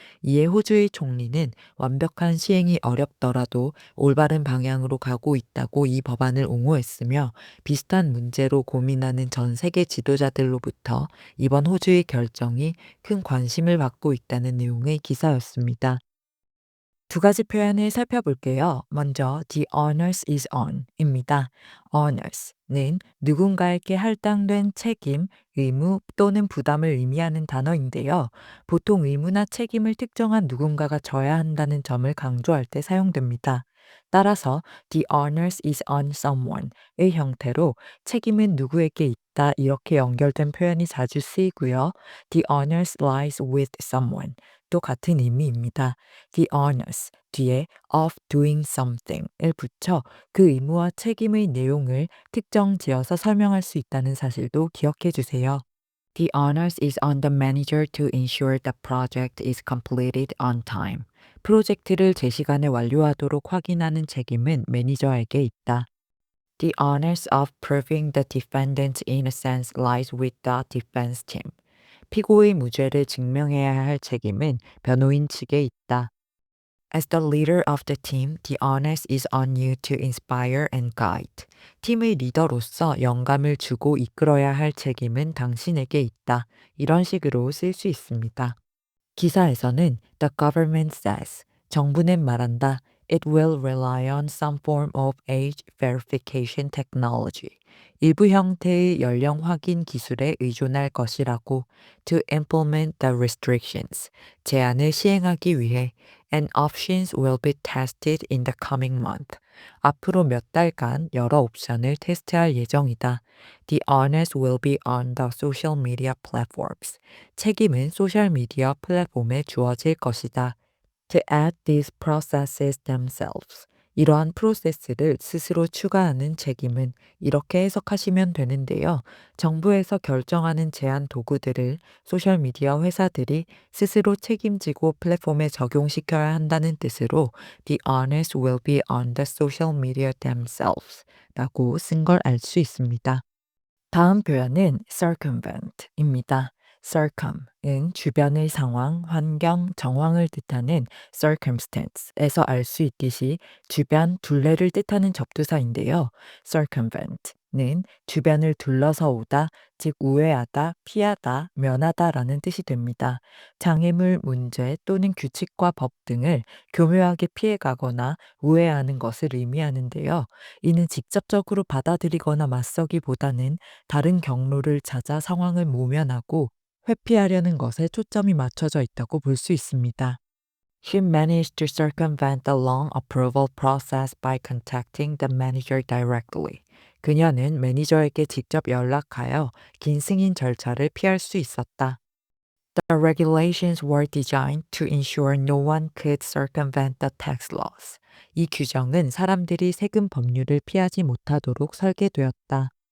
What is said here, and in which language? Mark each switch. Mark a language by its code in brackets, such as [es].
[ko] 이에 호주의 총리는 완벽한 시행이 어렵더라도 올바른 방향으로 가고 있다고 이 법안을 옹호했으며 비슷한 문제로 고민하는 전 세계 지도자들로부터 이번 호주의 결정이 큰 관심을 받고 있다는 내용의 기사였습니다. 두 가지 표현을 살펴볼게요. 먼저 [en] the onus is on입니다. [ko] onus는 누군가에게 할당된 책임, 의무 또는 부담을 의미하는 단어인데요. 보통 의무나 책임을 특정한 누군가가 져야 한다는 점을 강조할 때 사용됩니다. 따라서 [en] the onus is on someone [ko] 의 형태로 책임은 누구에게 있다 이렇게 연결된 표현이 자주 쓰이고요. [en] The onus lies with someone [ko] 또 같은 의미입니다. The onus 뒤에 [en] of doing something [ko] 을 붙여 그 의무와 책임의 내용을 특정 지어서 설명할 수 있다는 사실도 기억해 주세요. [en] The onus is on the manager to ensure the project is completed on time. [ko] 프로젝트를 제 시간에 완료하도록 확인하는 책임은 매니저에게 있다. [en] The onus of proving the defendant's innocence lies with the defense team. [ko] 피고의 무죄를 증명해야 할 책임은 변호인 측에 있다. [en] As the leader of the team, the onus is on you to inspire and guide. [ko] 팀의 리더로서 영감을 주고 이끌어야 할 책임은 당신에게 있다. 이런 식으로 쓸 수 있습니다. 기사에서는 [en] The government says, [ko] 정부는 말한다. [en] It will rely on some form of age verification technology. [ko] 일부 형태의 연령 확인 기술에 의존할 것이라고 [en] to implement the restrictions. [ko] 제한을 시행하기 위해 [en] and options will be tested in the coming month. [ko] 앞으로 몇 달간 여러 옵션을 테스트할 예정이다. [en] The onus will be on the social media platforms. [ko] 책임은 소셜미디어 플랫폼에 주어질 것이다. [en] To add these processes themselves. [ko] 이러한 프로세스를 스스로 추가하는 책임은 이렇게 해석하시면 되는데요. 정부에서 결정하는 제한 도구들을 소셜미디어 회사들이 스스로 책임지고 플랫폼에 적용시켜야 한다는 뜻으로 [en] The onus will be on the social media themselves [ko] 라고 쓴 걸 알 수 있습니다. 다음 표현은 circumvent입니다. circum은 주변의 상황, 환경, 정황을 뜻하는 circumstance에서 알 수 있듯이 주변, 둘레를 뜻하는 접두사인데요. circumvent는 주변을 둘러서 오다, 즉 우회하다, 피하다, 면하다라는 뜻이 됩니다. 장애물, 문제 또는 규칙과 법 등을 교묘하게 피해가거나 우회하는 것을 의미하는데요. 이는 직접적으로 받아들이거나 맞서기보다는 다른 경로를 찾아 상황을 모면하고 회피하려는 것에 초점이 맞춰져 있다고 볼 수 있습니다. [en] She managed to circumvent the long approval process by contacting the manager directly. [ko] 그녀는 매니저에게 직접 연락하여 긴 승인 절차를 피할 수 있었다. [en] The regulations were designed to ensure no one could circumvent the tax laws. [ko] 이 규정은 사람들이 세금 법률을 피하지 못하도록 설계되었다.